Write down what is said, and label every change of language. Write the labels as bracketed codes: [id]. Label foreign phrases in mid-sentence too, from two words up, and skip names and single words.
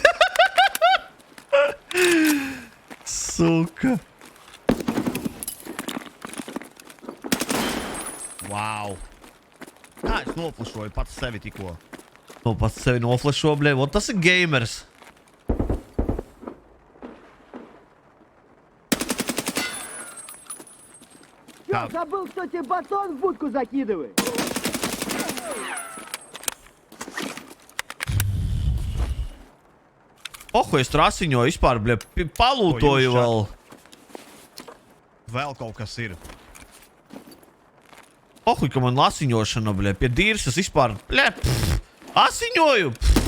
[lv] Suka. Wow. Kā es noflašoju pats sevi tikko? To pats sevi noflašo, bļē, vot tas ir gamers. [ru] Чё, забыл, кто тебе батон в будку закидывает? [lv] Oho, es tur asiņoju vispār, bļē, palūtoju vēl. Vēl kaut kas ir. Oho, ka man asiņošana, bļē, pie dīrsas vispār, bļē, asiņoju.